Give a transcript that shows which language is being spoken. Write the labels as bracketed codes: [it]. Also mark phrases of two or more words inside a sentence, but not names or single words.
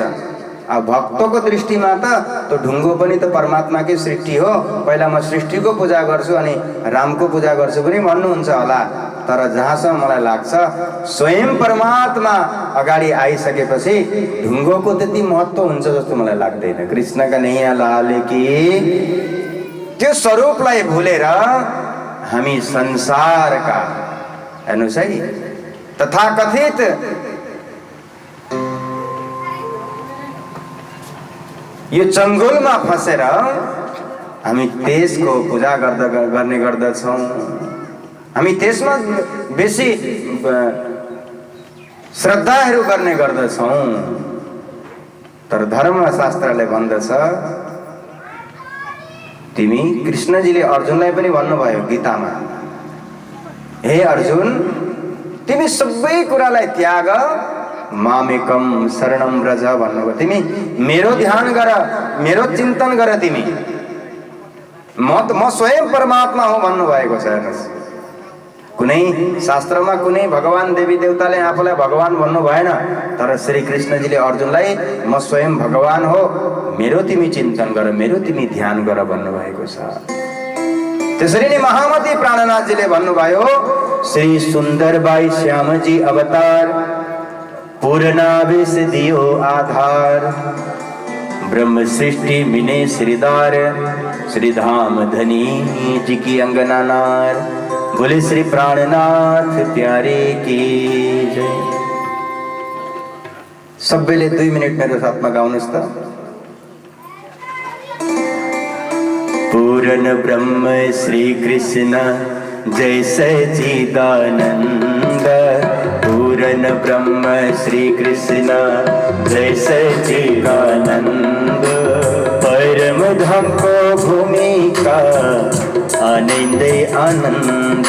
[ne] अब भक्तको दृष्टिमा त त्यो ढुङ्गो पनि त परमात्माकै सृष्टि हो, पहिला म सृष्टिको पूजा गर्छु अनि रामको पूजा गर्छु पनि भन्नुहुन्छ होला। तर जहाँसम्म मलाई लाग्छ स्वयं परमात्मा अगाडि आइसकेपछि ढुङ्गोको त्यति महत्त्व हुन्छ जस्तो मलाई लाग्दैन। [hi] कृष्ण कन्हैया लाल की। [ne] त्यो स्वरूपलाई भुलेर हामी संसारका, हेर्नुहोस् है, तथाकथित यो चङ्गुलमा फसेर हामी त्यसको पूजा गर्ने गर्दछौँ। हामी त्यसमा बेसी श्रद्धाहरू गर्ने गर्दछौँ। तर धर्मशास्त्रले भन्दछ, तिमी, कृष्णजीले अर्जुनलाई पनि भन्नुभयो गीतामा, हे अर्जुन, तिमी सबै कुरालाई त्याग, [sa] मामेकम शरणम व्रज भन्नुभयो। [ne] तिमी मेरो ध्यान गर, मेरो चिन्तन गर, तिमी म स्वयं परमात्मा हो भन्नुभएको छ। हेर्नुहोस्, कुनै शास्त्रमा कुनै भगवान देवी देवताले आफूलाई भगवान भन्नु भएन, तर श्री कृष्णजीले अर्जुनलाई म स्वयं भगवान हो, मेरो तिमी चिन्तन गर, मेरो तिमी ध्यान गर भन्नुभएको छ। त्यसरी नै महामती प्राणनाथजीले भन्नुभयो, [hi] श्री सुन्दरबाई श्यामजी अवतार, पूर्णावेश दियो आधार, ब्रह्म सृष्टि मिने श्रीदार, श्री धाम धनी जी की अंगना नार, बोले श्री प्राणनाथ प्यारे की जय। [ne] सबैले 2 मिनट मेरो साथमा गाउनुहोस् त। [hi] पूर्ण ब्रह्म श्री कृष्ण जय सच्चिदानंद, पूर्ण ब्रह्म श्री कृष्ण जय सच्चिदानंद, परम धाम को भूमिका आनंद आनंद,